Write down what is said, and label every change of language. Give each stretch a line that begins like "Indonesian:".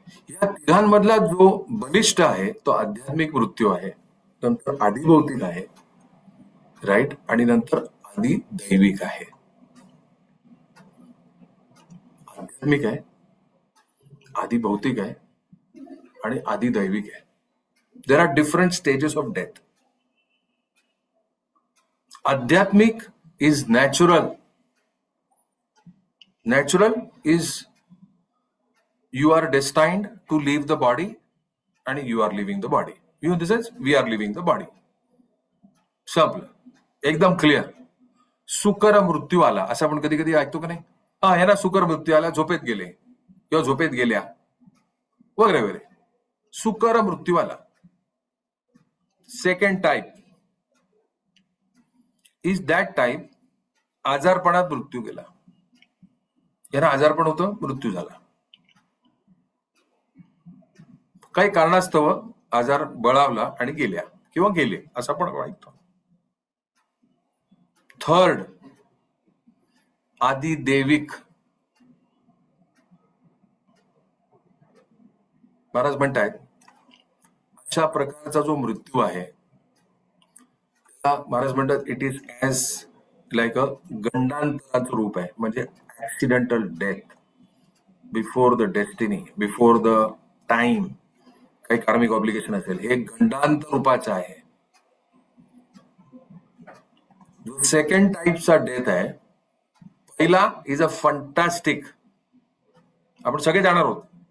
Marathi: या तिघांमधला जो बलिष्ठ आहे तो आध्यात्मिक मृत्यू आहे, नंतर आधिभौतिक आहे, राईट, आणि नंतर आधिदैविक आहे. आध्यात्मिक आहे, आधिभौतिक आहे आणि आधिदैविक आहे.
English: There are different stages of death. आध्यात्मिक is natural. Natural is you are destined to leave the body and you are leaving the body. You know, this is we are leaving the body.
Marathi: संपलं, एकदम clear. सुकर मृत्यू आला असं आपण कधी कधी ऐकतो का नाही? हा, ह्याला सुकर मृत्यू आला, झोपेत गेले किंवा झोपेत गेल्या वगैरे वगैरे. सुकर मृत्यू आला. Second type is that type आजारपणात मृत्यू गेला. यांना आजारपण होतं, मृत्यू झाला. काही कारणास्तव आजार बळावला आणि गेल्या किंवा गेले असं आपण ऐकतो. थर्ड, आधिदैविक. महाराज म्हणतायत अशा प्रकारचा जो मृत्यू आहे महाराज म्हणतात it is as like a गंडांतराचं रूप आहे.
English: म्हणजे accidental death before the destiny, before the time.
Marathi: काही कार्मिक ऑब्लिगेशन असेल, हे गंडांतर रूपाचं आहे. जो सेकंड टाईपचा डेथ आहे, पहिला इज अ फंटास्टिक. आपण सगळे जाणार आहोत.